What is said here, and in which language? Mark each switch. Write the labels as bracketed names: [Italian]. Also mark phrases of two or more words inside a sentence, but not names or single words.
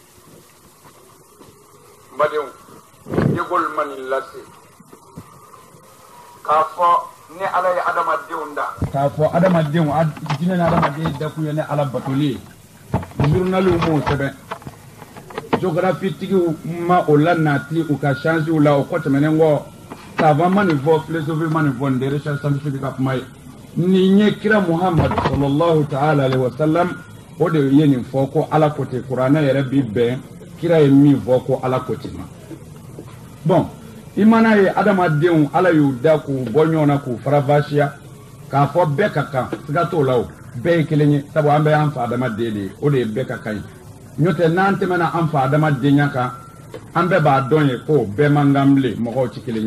[Bambara] n badenw yegol ma nin lase k'a fɔ ni ala ye adamadenw da k'a fɔ adamadenw jinɛ ni adamaden dakun ye ni ala batoli ye journaliw m'o sɛbɛn géographie-tigiw ma o la nati u ka chancew la o kɔ tɛmɛnen kɔ savant ma nin fɔ philosophe ma nin fɔ nin de [French] recherche scientifique [Bambara] ka kuma ye nin ye kira muhammad [Arabic] صلى الله تعالى عليه وسلم [Bambara] o de ye nin fɔ ko ala ko ten kuranɛ yɛrɛ bi bɛn kira ye min fɔ ko ala ko ten ma bon i mana ye adamadenw ala y'u da k'u bɔ ɲɔgɔn na k'u farafasiya k'a fɔ bɛɛ ka kan siga t'o la o bɛɛ ye kelen ye sabu an bɛ an fa adamaden de ye o de ye bɛɛ ka kan ye n'o tɛ n'an tɛmɛna an fa adamadenya kan an bɛɛ b'a dɔn ye ko bɛɛ man kan bilen mɔgɔw tɛ kelen